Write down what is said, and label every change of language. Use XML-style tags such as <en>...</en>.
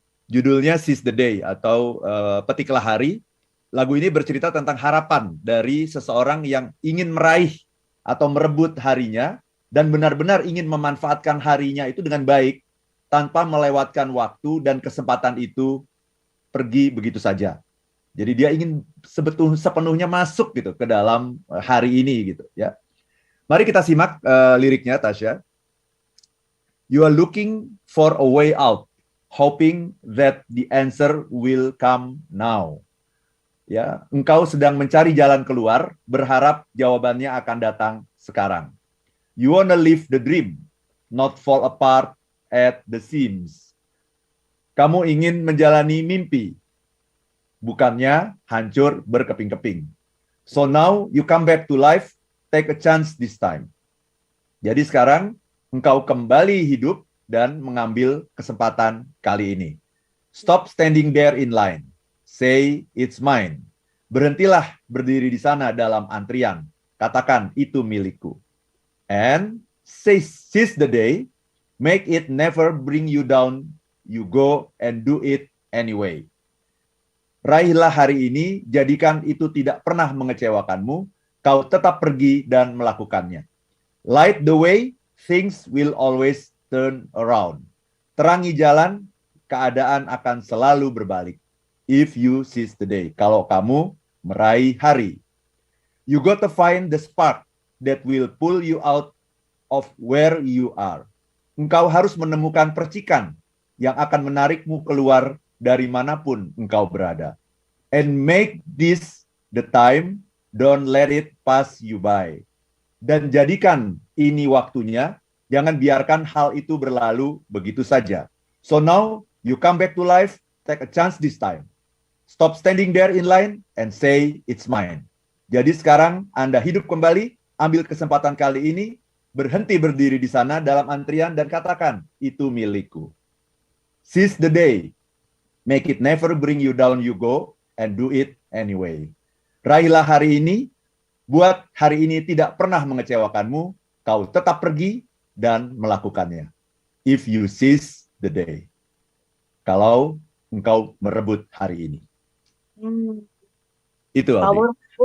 <id>Judulnya Seize the Day atau Petiklah Hari. Lagu ini bercerita tentang harapan dari seseorang yang ingin meraih atau merebut harinya dan benar-benar ingin memanfaatkan harinya itu dengan baik tanpa melewatkan waktu dan kesempatan itu pergi begitu saja. Jadi dia ingin sepenuhnya masuk gitu ke dalam hari ini gitu ya. Mari kita simak liriknya Tasya.</id> <en>You are looking for a way out, hoping that the answer will come now.</en> <id>Ya, engkau sedang mencari jalan keluar, berharap jawabannya akan datang sekarang.</id> <en>You wanna live the dream, not fall apart at the seams.</en> <id>Kamu ingin menjalani mimpi, bukannya hancur berkeping-keping.</id> <en>So now you come back to life, take a chance this time.</en> <id>Jadi sekarang engkau kembali hidup dan mengambil kesempatan kali ini.</id> <en>Stop standing there in line. Say it's mine.</en> <id>Berhentilah berdiri di sana dalam antrian. Katakan itu milikku.</id> <en>And seize the day. Make it never bring you down. You go and do it anyway.</en> <id>Raihlah hari ini, jadikan itu tidak pernah mengecewakanmu, kau tetap pergi dan melakukannya.</id> <en>Light the way, things will always turn around.</en> <id>Terangi jalan, keadaan akan selalu berbalik.</id> <en>If you seize the day,</en> <id>kalau kamu meraih hari.</id> <en>You got to find the spark that will pull you out of where you are.</en> <id>Engkau harus menemukan percikan yang akan menarikmu keluar dari manapun engkau berada.</id> <en>And make this the time, don't let it pass you by.</en> <id>Dan jadikan ini waktunya, jangan biarkan hal itu berlalu begitu saja.</id> <en>So now, you come back to life, take a chance this time. Stop standing there in line and say, it's mine.</en> <id>Jadi sekarang Anda hidup kembali, ambil kesempatan kali ini, berhenti berdiri di sana dalam antrian dan katakan, itu milikku.</id> <en>Seize the day. Make it never bring you down, you go, and do it anyway.</en> <id>Raihlah hari ini, buat hari ini tidak pernah mengecewakanmu, kau tetap pergi dan melakukannya.</id> <en>If you seize the day.</en> <id>Kalau engkau merebut hari ini. Itu Aldi.</id>